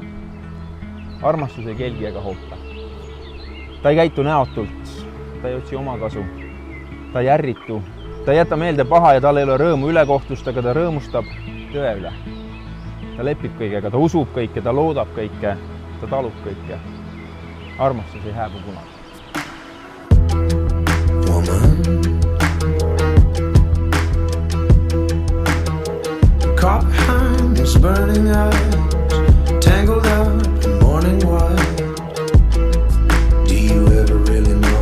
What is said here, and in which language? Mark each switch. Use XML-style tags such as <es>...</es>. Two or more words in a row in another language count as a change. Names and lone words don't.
<et>Armastus ei kelgi ega hoota. Ta ei käitu näotult, ta ei otsi omakasu. Ta ei ärritu, ta ei jäta meelde paha ja tal ei ole rõõmu ülekohtust, aga ta rõõmustab tõe üle. Ta lepib kõigega, ta usub kõike, ta loodab kõike, ta talub kõike. Armastus ei hääbu kunagi.</et> <en>Caught behind his burning eyes, tangled up in morning white. Do you ever really know?</en>